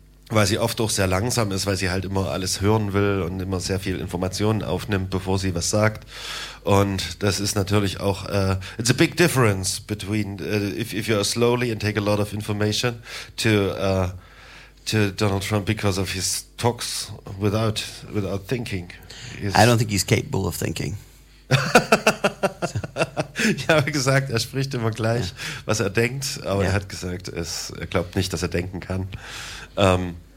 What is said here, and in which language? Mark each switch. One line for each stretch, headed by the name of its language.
German: Weil sie oft auch sehr langsam ist, weil sie halt immer alles hören will und immer sehr viel Informationen aufnimmt, bevor sie was sagt. Und das ist natürlich auch,
English: it's a big difference between, if you are slowly and take a lot of information to Donald Trump because of his talks without thinking. I don't think he's capable of thinking.
German: Ich habe gesagt, er spricht immer gleich, was er denkt, aber er hat gesagt, er glaubt nicht, dass er denken kann.